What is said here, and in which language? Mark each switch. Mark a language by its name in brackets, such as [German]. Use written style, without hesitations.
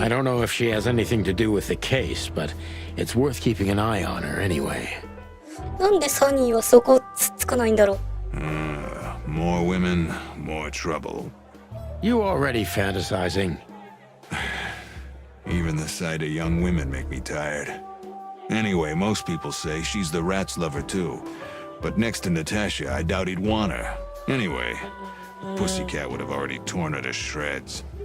[English] don't know if she has anything to do with the case, but it's worth keeping an eye on her anyway. [Japanese] なんでサニーはそこつっつかないんだろう。 [English] More women, more trouble. You already fantasizing. Even the sight of young women make me tired. Anyway, most people say she's the rat's lover too. But next to Natasha, I doubt he'd want her. Anyway, Pussycat would have already torn her to shreds.